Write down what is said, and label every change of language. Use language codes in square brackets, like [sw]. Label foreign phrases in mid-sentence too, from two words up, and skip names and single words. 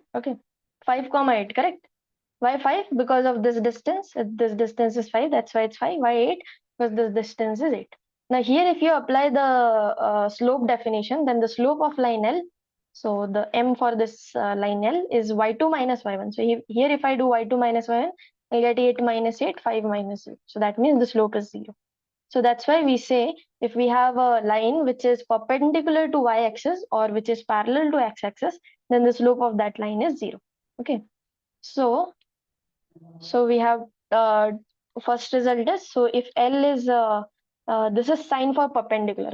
[en] Okay. 5, 8, correct? Why 5? Because of this distance. This distance is 5. That's why it's 5. Why 8? Because this distance is 8. Now here, if you apply the slope definition, then the slope of line L, so the m for this line L is y2 minus y1. So here, if I do y2 minus y1, I get 8 minus 8, 5 minus 8. So that means the slope is 0. So that's why we say if we have a line which is perpendicular to y-axis or which is parallel to x-axis, then the slope of that line is 0. Okay. So we have first result is, so if L is this is sign for perpendicular.